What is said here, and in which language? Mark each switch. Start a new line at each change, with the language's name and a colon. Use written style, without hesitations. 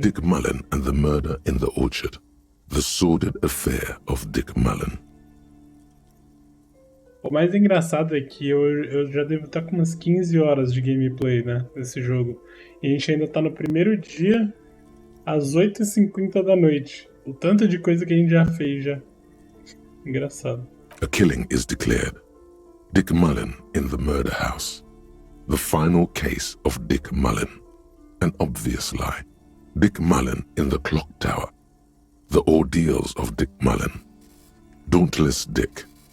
English: Dick Mullen and the Murder in the Orchard. The Sordid Affair of Dick Mullen.
Portuguese: O mais engraçado é que eu já devo estar com umas 15 horas de gameplay, né, nesse jogo. E a gente ainda tá no primeiro dia, às 8h50 da noite. O tanto de coisa que a gente já fez já. Engraçado.
English: A killing is declared. Dick Mullen in the murder house. The final case of Dick Mullen. An obvious lie. Dick Mullen in the clock tower. The ordeals of Dick Mullen. Dauntless Dick.